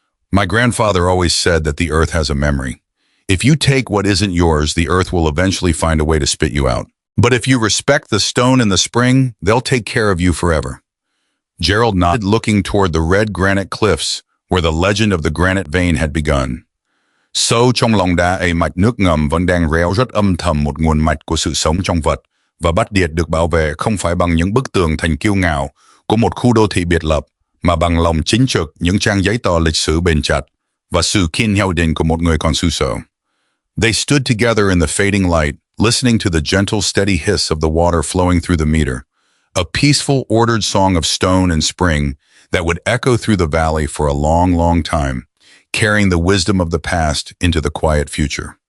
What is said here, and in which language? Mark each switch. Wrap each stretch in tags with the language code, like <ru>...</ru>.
<en>"My grandfather always said that the earth has a memory. If you take what isn't yours, the earth will eventually find a way to spit you out. But if you respect the stone and the spring, they'll take care of you forever." Gerald nodded, looking toward the red granite cliffs where the legend of the granite vein had begun.</en> <vi>Sâu trong lòng đá ấy mạch nước ngầm vẫn đang reo rất âm thầm, một nguồn mạch của sự sống trong vật, và Bắc Điệt được bảo vệ không phải bằng những bức tường thành kiêu ngạo của một khu đô thị biệt lập, mà bằng lòng chính trực, những trang giấy tờ lịch sử bền chặt, và sự kiên nhẫn định của một người con xứ sở.</vi> <en>They stood together in the fading light, listening to the gentle, steady hiss of the water flowing through the meter, a peaceful, ordered song of stone and spring that would echo through the valley for a long, long time, carrying the wisdom of the past into the quiet future.</en>